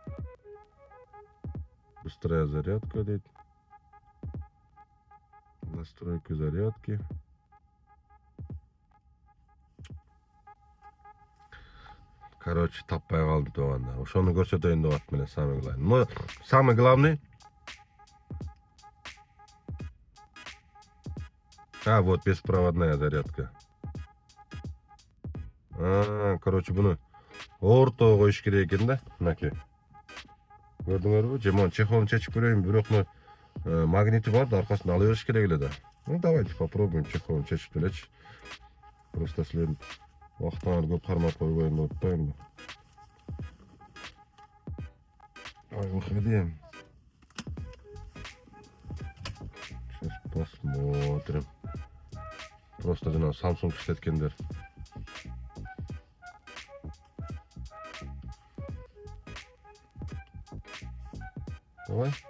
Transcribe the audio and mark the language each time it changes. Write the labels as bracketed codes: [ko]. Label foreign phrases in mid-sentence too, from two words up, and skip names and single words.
[ru] Быстрая зарядка дейт. Настройки зарядки. [ky] Короче, таппай калдым туугандар. Ошону көрсөтөйүн деп аттым эле, [ru] самый главный. Но самый главный. Вот беспроводная зарядка. Короче, [ky] буну орто коюш керек экен да, мынакей. Көрдүңөрбү? Жемон чехолун чечип көрөйүн, бирок магнити бар да, аркасынан ала бериш керек эле да. [ru] Давайте попробуем [ky] чехолун чечип элечи. Просто силердин убактыңарды көп кармап койбойюн деп атпаймынбы. [ru] Выходим. Сейчас посмотрим. [ky] Просто жана Samsung иштеткендер. Давай.